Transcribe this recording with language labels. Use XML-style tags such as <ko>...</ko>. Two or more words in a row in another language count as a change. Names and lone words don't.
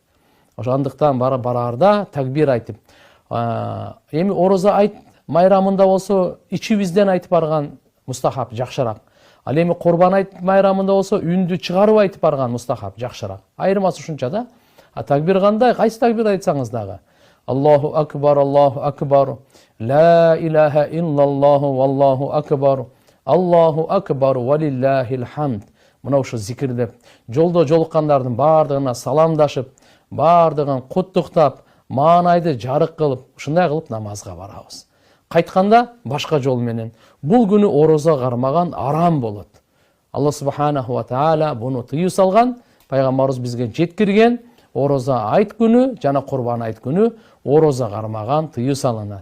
<ky>Ошондуктан бараарда такбир айтып. Эми ороза айт майрамында болсо ичибизден айтып барган мустахаб жакшыраак. Ал эми Курбан айт майрамында болсо үндү чыгарып айтып барган мустахаб жакшыраак. Айырмасы ушунча да. Такбир кандай? Кайсы такбир айтсаңыз дагы.</ky> <ar>الله أكبر، لا إله إلا الله والله أكبر، الله أكبر، ولله الحمد.</ar> <ky>Мына ушу зикирдеп, жолдо жолуккандардын бардыгына саламдашып, бардыгын куттуктап, маанайды жарык кылып, ушундай кылып намазга барабыз. Кайтканда башка жол менен. Бул күнү орозо кармаган арам болот.</ky> <ar>الله سبحانه وتعالى</ar> <ky>буну тыюу салган, пайгамбарыбыз бизге жеткирген, орозо айт күнү жана курбан айт күнү орозо кармаган тыюу салынат.</ky>